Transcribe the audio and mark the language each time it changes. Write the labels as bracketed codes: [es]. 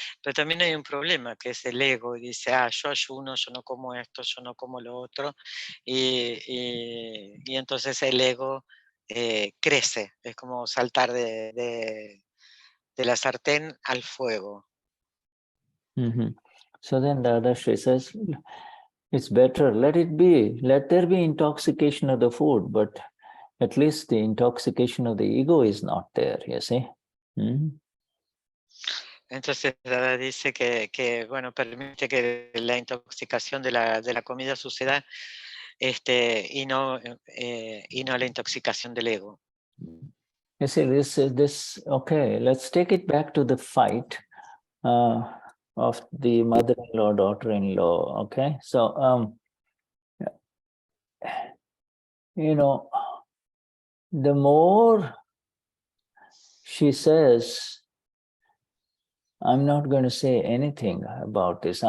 [es] Pero también hay un problema, que es el ego, y dice, yo ayuno, yo no como esto, yo no como lo otro, y entonces el ego crece, es como saltar de la sartén al fuego. [en] So then the other Sri says, it's better, let it be, let there be intoxication of the food, but at least the intoxication of the ego is not there, you see. [es] Entonces Dada dice que bueno, permite que la intoxicación de la comida suceda y no la intoxicación del ego. [en] You see, this okay, let's take it back to the fight of the mother-in-law, daughter-in-law, okay? So, the more she says, I'm not going to say anything about this.